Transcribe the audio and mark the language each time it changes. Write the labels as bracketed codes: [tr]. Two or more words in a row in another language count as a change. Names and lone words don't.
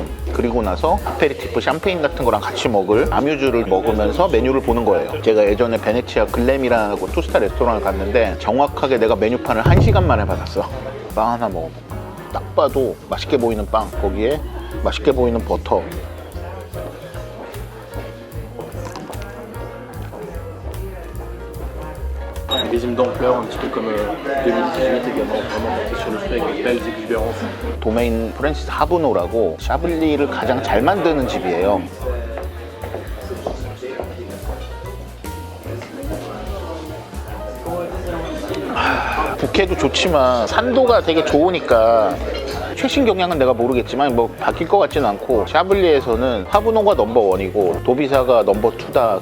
[ko] 그리고 나서 아페리티프, 샴페인 같은 거랑 같이 먹을 아뮤즈를 먹으면서 메뉴를 보는 거예요. 제가 예전에 베네치아 글램이라고 투스타 레스토랑을 갔는데 정확하게 내가 메뉴판을 1시간 만에 받았어. 빵 하나 먹어볼까? 딱 봐도 맛있게 보이는 빵, 거기에 맛있게 보이는 버터. [fr] Des hymnes d'ampleur, un petit peu comme 2018 également, vraiment monté sur le feu avec de belles exubérances. [ko] 도메인 프랜시스 하브노라고 샤블리를 가장 잘 만드는 집이에요. 부캐도 좋지만 산도가 되게 좋으니까 최신 경향은 내가 모르겠지만 뭐 바뀔 것 같지는 않고, 샤블리에서는 하브노가 넘버1이고 도비사가 넘버2다.